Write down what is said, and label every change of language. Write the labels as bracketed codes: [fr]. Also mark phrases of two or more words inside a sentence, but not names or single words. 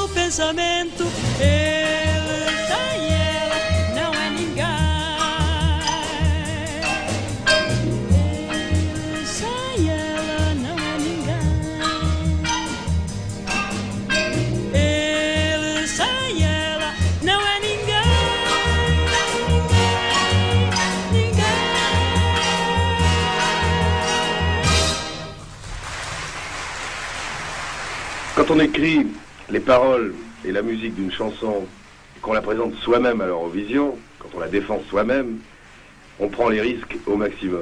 [pt] pensamento. Elsa e ela não é ninguém. Elsa e ela não é ninguém. Elsa e ela não é ninguém. [fr] Quand on écrit les paroles et la musique d'une chanson, et qu'on la présente soi-même à l'Eurovision, quand on la défend soi-même, on prend les risques au maximum.